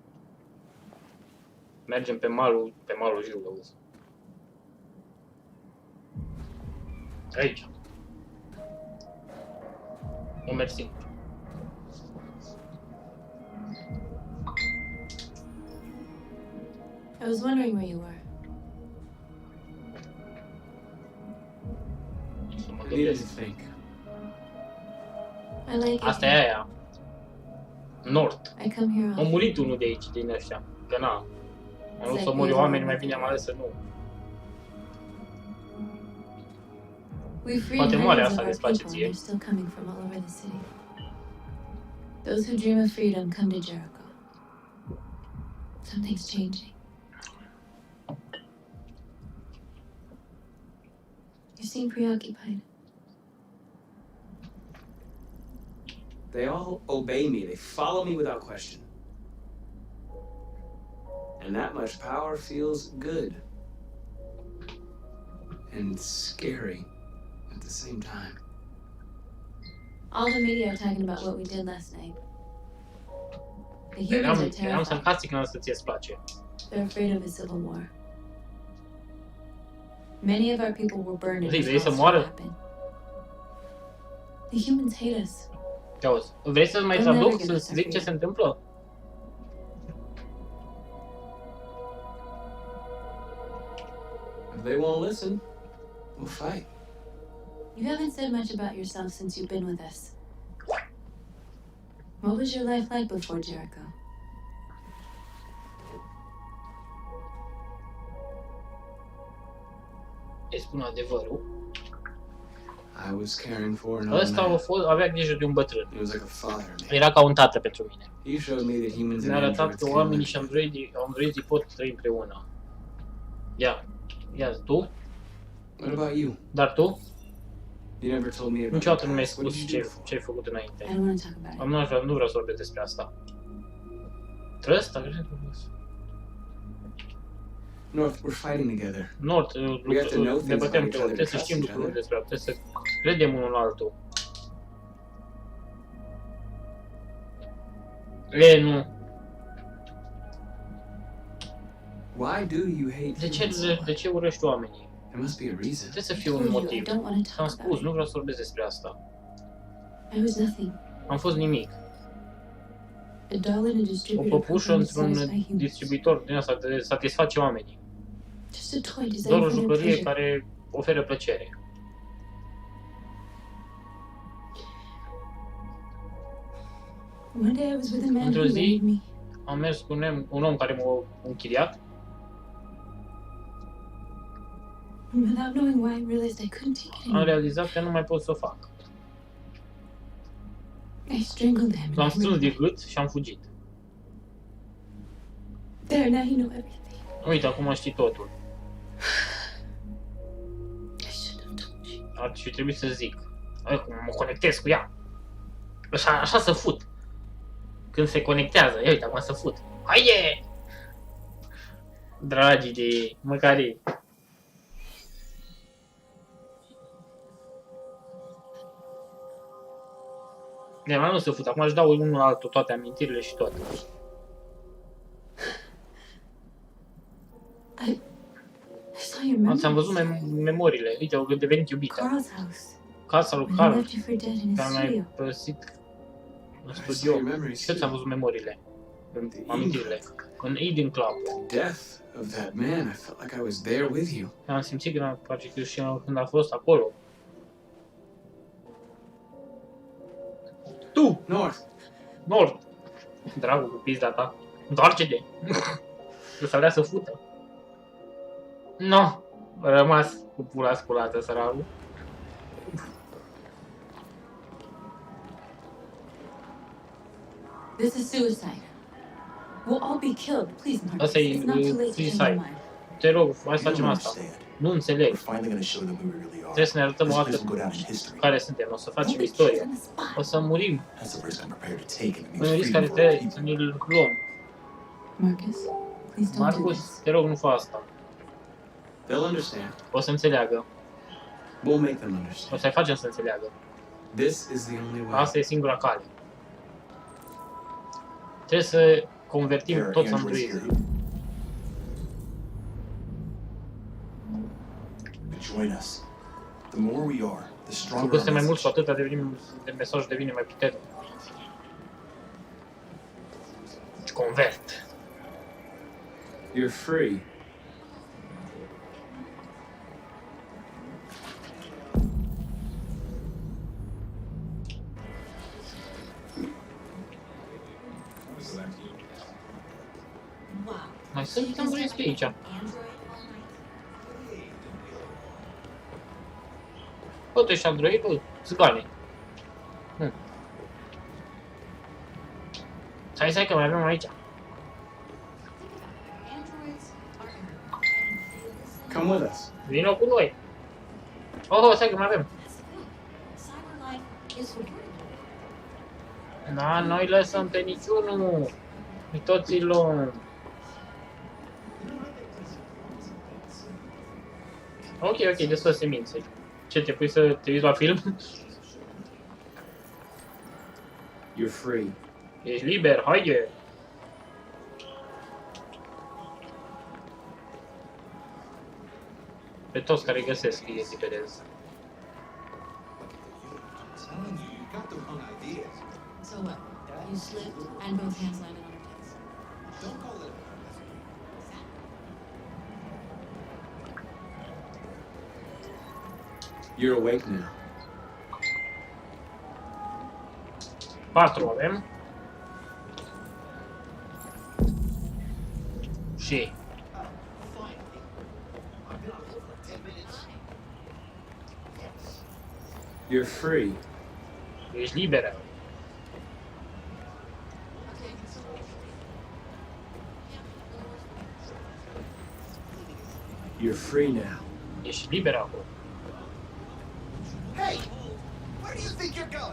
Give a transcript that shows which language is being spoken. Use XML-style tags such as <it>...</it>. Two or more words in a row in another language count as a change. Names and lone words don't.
<ro>Mergem pe malul Jiului, auzi. Aici. O mersi.</ro> <en>I was wondering where you were.</en> <ro>Să mă</ro> <en>I needed</en> <ro>gândesc.</ro> <en>to think. I like it.</en> <ro>Asta e aia. Nord.</ro> <en>I come here</en> <ro>A</ro> <en>often.</en> <ro>murit unul de aici, din ăștia. Că na. Am vrut să mor eu oameni, mai bine am ales să nu.</ro> <en>We freed</en> <ro>Poate moare</ro> <en>hundreds</en> <ro>asta</ro> <en>of our</en> <ro>îți place</ro> <en>people, and</en> <ro>ție.</ro> <en>they're still coming from all over the city. Those who dream of freedom come to Jericho. Something's changing. You seem preoccupied. They all obey me. They follow me without question. And that much power feels good. And scary at the same time. All the media are talking about what we did last night. The humans are</en> <ro>Eram</ro> <en>terrified.</en> <ro>sarcastic în asta ție-ți place.</ro> <en>They're afraid of a civil war. Many of our people were burned in</en> <ro>Vrei să</ro> <en>response to</en> <ro>moară?</ro> <en>what happened. The humans hate us.</en> <ro>Te auzi. Vrei să mai</ro> <en>I'm</en> <ro>traduc,</ro> <en>never gonna</en> <ro>să zic ce</ro> <en>forget.</en> <ro>se întâmplă?</ro> <en>If they won't listen, we'll fight. You haven't said much about yourself since you've been with us. What was your life like before Jericho?</en> <ro>Îi spun adevărul.</ro> <en>I was caring for an old</en> <ro>Ăsta</ro> <en>man.</en> <ro>avea grijă de un bătrân.</ro> <en>He was like a father to me.</en> <ro>Era ca un tată pentru mine.</ro> <en>He showed me that humans and</en> <ro>Mi-a arătat</ro> <en>androids</en> <ro>că</ro> <en>can</en> <ro>oamenii</ro> <en>live</en> <ro>și</ro> <en>together.</en> <ro>androidii pot trăi împreună. Ia tu?</ro> <en>What about you?</en> <ro>Dar tu?</ro> <en>You never told me about</en> <ro>Niciodată</ro> <en>your</en> <ro>nu mi-ai</ro> <en>past. What</en> <ro>spus</ro> <en>did you do before?</en> <ro>ce ai făcut</ro> <en>I</en> <ro>înainte.</ro> <en>don't want to talk about it.</en> <ro>Nu vreau să vorbesc despre asta. Trăsta, cred că</ro> <en>North, we're fighting together.</en> <ro>Nord,</ro> <en>We have to know things</en> <ro>ne bătem</ro> <en>about</en> <ro>pe</ro> <en>each other,</en> <ro>trebuie să</ro> <en>trust</en> <ro>știm</ro> <en>each</en> <ro>lucruri</ro> <en>other.</en> <ro>despre asta, trebuie să credem unul la altul. Nu.</ro> <en>Why do you hate humans?</en> <ro>De ce urăști oamenii?</ro> <en>There must be a reason.</en> <ro>Trebuie să fie</ro> <en>I</en> <ro>un</ro> <en>told you, I</en> <ro>motiv.</ro> <en>don't want to</en> <ro>Ți-am</ro> <en>talk about</en> <ro>spus,</ro> <en>it.</en> <ro>nu vreau să vorbesc despre asta.</ro> <en>I was nothing.</en> <ro>Am fost nimic.</ro> <en>A doll in a</en> <ro>O</ro> <en>distributor</en> <ro>păpușă</ro> <en>program</en> <ro>într-un</ro> <en>satisfy humans.</en> <ro>distribuitor din asta de satisface oamenii.</ro> <en>Just a toy designed</en> <ro>Doar o</ro> <en>for their</en> <ro>jucărie</ro> <en>pleasure.</en> <ro>care oferă plăcere.</ro> <en>One day I was with a man</en> <ro>Într-o</ro> <en>who</en> <ro>zi-</ro> <en>made me.</en> <ro>Am mers cu un om care m-a închiriat.</ro> <en>And without knowing why, I realized I couldn't take it</en> <ro>Am</ro> <en>anymore.</en> <ro>realizat că nu mai pot să o fac.</ro> <en>I strangled him.</en> <ro>L-am</ro> <en>and I</en> <ro>strâns de</ro> <en>ran.</en> <ro>gât și am fugit.</ro> <en>There, now you know everything.</en> <ro>Uite, acum știi totul.</ro> <en>I should have told you.</en> <ro>Ar fi trebuit să zic. Cum mă conectez cu ea. Așa să fut. Când se conectează, ia uite, acum să fut. Haide! Dragii de măcarii. De mai nu să fut, acum își dau unul la altul toate amintirile și toate. I saw your memories. Ți-am văzut memoriile. Uite, au devenit iubită.</ro> <en>Carl's house.</en> <ro>Casa lui</ro> <en>When I</en> <ro>Carl,</ro> <en>left you for dead in</en> <ro>care</ro> <en>his</en> <ro>mi-ai</ro> <en>studio.</en> <ro>părăsit în</ro> <en>I saw</en> <ro>studio.</ro> <en>your memories</en> <ro>Și eu ți-am</ro> <en>too.</en> <ro>văzut memoriile. în</ro> <en>The</en> <ro>amintirile. În Eden Club.</ro> <en>death of that man, I felt like I was there with you.</en> <ro>Am simțit că face că și când a fost acolo. Tu, North, Nord! Dragul cu pizda ta. Întoarce-te! Că să alea să fută. No! A rămas cu pula sculată, săracul.</ro> <en>This is suicide. We'll all be killed. Please, Marcus.</en> <ro>Asta e</ro> <en>It's not too late to change your suicide. mind.</en> <ro>Te rog, hai să</ro> <en>You</en> <ro>facem</ro> <en>don't</en> <ro>asta.</ro> <en>understand.</en> <ro>Nu înțeleg.</ro> <en>We're finally gonna show them who we really are.</en> <ro>Trebuie să ne arătăm o</ro> <en>This place</en> <ro>dată</ro> <en>will go down in history.</en> <ro>care suntem. O să facem</ro> <en>We'll be</en> <ro>istorie.</ro> <en>killed on the spot.</en> <ro>O să murim.</ro> <en>That's the risk I'm prepared to take and it</en> <ro>E</ro> <en>means</en> <ro>un risc</ro> <en>freedom</en> <ro>care</ro> <en>for our</en> <ro>trebuie să</ro> <en>people.</en> <ro>ne-l luăm.</ro> <en>Marcus, please don't do</en> <ro>Marcus,</ro> <en>this.</en> <ro>te rog, nu fă asta.</ro> <en>they'll understand.</en> <ro>O să înțeleagă.</ro> <en>We'll make them</en> <ro>O</ro> <en>understand.</en> <ro>să-i facem să înțeleagă.</ro> <en>This is the only way.</en> <ro>Asta e singura cale. Trebuie să convertim</ro> <en>There are</en> <ro>toți</ro> <en>androids</en> <ro>androizi.</ro> <en>here who join us. The more we are, the</en> <ro>Cu</ro> <en>stronger</en> <ro>cât</ro> <en>our</en> <ro>suntem mai mulți, cu</ro> <en>message.</en> <ro>atâta mesajul devine mai puternic. Deci convert.</ro> <en>You're free. Wow.</en> <ro>Mai sunt androizi pe aici.</ro> <en>Android all night.</en> <ro>Bă, tu ești android, bă, țigane. Stai că mai avem aici.</ro> <en>Androids are everywhere, and they listen. Come with us.</en> <ro>Vino cu noi. Oh, stai că mai avem.</ro> <en>Cyberlife is for everyone.</en> <ro>Da, noi lăsăm pe niciunul. Noi toți îi luăm. Ok, destul semințe. Ce, te pui să te uiți la film?</ro> <en>You're free.</en> <ro>Ești liber, haide! Pe toți care îi găsesc îi eliberez.</ro> <en>So what? You slipped, and both hands landed on your tits. You're awake now.</en> <ro>4 avem. Și...</ro> <en>You're free.</en> <ro>Ești liberă.</ro> <en>You're free now.</en> <ro>Ești liberă acum.</ro> <en>Hey! Where do you think you're going?</en>